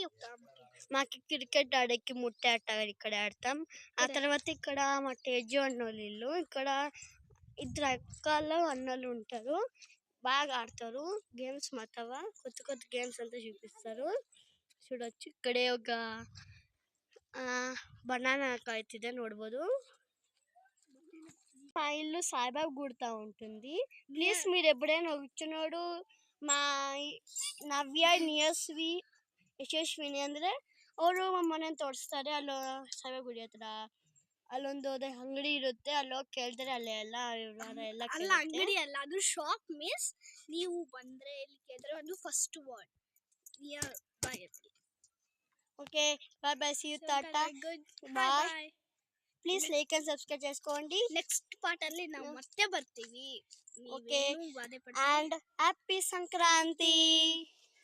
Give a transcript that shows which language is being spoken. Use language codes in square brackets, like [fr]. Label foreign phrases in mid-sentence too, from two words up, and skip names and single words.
[te] మాకు క్రికెట్ ఆడేకి ముట్టే ఆట ఇక్కడ ఆడతాం. ఆ తర్వాత ఇక్కడ మా తేజు అన్నోళ్ళు ఇల్లు. ఇక్కడ ఇద్దరు అక్కలు అన్నోళ్ళు ఉంటారు, బాగా ఆడతారు గేమ్స్. మాతవ కొత్త కొత్త గేమ్స్ అంతా చూపిస్తారు చూడొచ్చు. ఇక్కడే ఒక [kn] ಬನಾನಾ ಕಾಯ್ತಿದೆ ನೋಡ್ಬೋದು. మా ఇల్లు సాయిబాబా గుడితో ఉంటుంది. [te] ప్లీజ్ మీరు ఎప్పుడైనా వచ్చినోడు మా [kn] ನವ್ಯ ನಿಯಸ್ವಿ ಯಶಸ್ವಿನಿ ಅಂದರೆ ಅವರು ಮನೆ ತೋರಿಸ್ತಾರೆ. ಅಲ್ಲೋ ಸಾಯಿಬಾಬಾ ಗುಡಿ ಹತ್ರ ಅಲ್ಲೊಂದು ಅಂಗಡಿ ಇರುತ್ತೆ, ಅಲ್ಲೋಗಿ ಕೇಳ್ತಾರೆ. ಅಲ್ಲೇ ಎಲ್ಲ ಅಲ್ಲ ಅಂಗಡಿ ಅಲ್ಲ, ಅದು ಶಾಪ್. ಮೀನ್ಸ್ ನೀವು ಬಂದ್ರೆ ಇಲ್ಲಿ ಕೇಳಿದ್ರೆ ಒಂದು [en] first word near by. okay bye bye, see you, tata, bye. please like and subscribe చేసుకోండి. next part [kn] ಅಲ್ಲಿ ನಾವು ಮತ್ತೆ ಬರ್ತೀವಿ. [en] okay, and happy సంక్రాంతి.